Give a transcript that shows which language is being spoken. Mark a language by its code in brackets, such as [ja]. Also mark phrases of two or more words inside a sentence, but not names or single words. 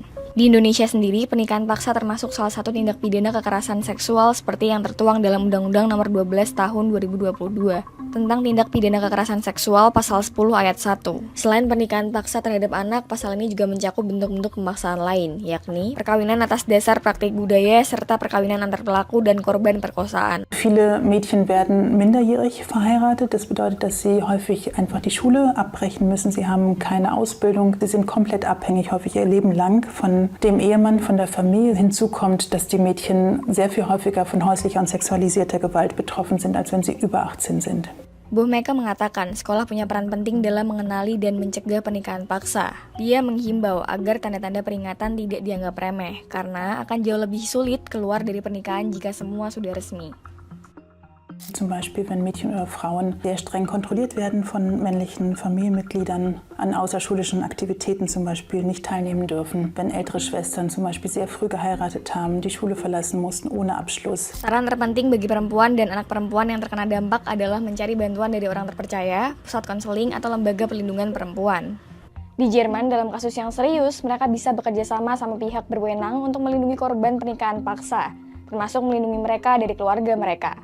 [id] Di Indonesia sendiri, pernikahan paksa termasuk salah satu tindak pidana kekerasan seksual seperti yang tertuang dalam Undang-Undang Nomor 12 Tahun 2022 tentang tindak pidana kekerasan seksual pasal 10 ayat 1. Selain pernikahan paksa terhadap anak, pasal ini juga mencakup bentuk-bentuk pemaksaan lain, yakni perkawinan atas dasar praktik budaya serta perkawinan antar pelaku dan korban perkosaan. [de] Viele Mädchen werden minderjährig verheiratet. Das bedeutet, dass sie häufig einfach die Schule abbrechen müssen. Sie haben keine Ausbildung. Sie sind komplett abhängig, häufig ihr Leben lang von dem Ehemann, von der Familie. Hinzu kommt, dass die Mädchen sehr viel häufiger von häuslicher und sexualisierter Gewalt betroffen sind, als wenn sie über 18 sind. [id] Bu Meka mengatakan sekolah punya peran penting dalam mengenali dan mencegah pernikahan paksa. Dia menghimbau agar tanda-tanda peringatan tidak dianggap remeh, karena akan jauh lebih sulit keluar dari pernikahan jika semua sudah resmi. [de] Zum Beispiel, wenn Mädchen oder Frauen sehr streng kontrolliert werden von männlichen Familienmitgliedern, an außerschulischen Aktivitäten zum Beispiel nicht teilnehmen dürfen, wenn ältere Schwestern zum Beispiel sehr früh geheiratet haben, die Schule verlassen mussten ohne Abschluss. [id] Saran terpenting bagi perempuan dan anak perempuan yang terkena dampak adalah mencari bantuan dari orang terpercaya, pusat konseling, atau lembaga pelindungan perempuan. Di Jerman, dalam kasus yang serius, mereka bisa bekerja sama pihak berwenang untuk melindungi korban pernikahan paksa, termasuk melindungi mereka dari keluarga mereka.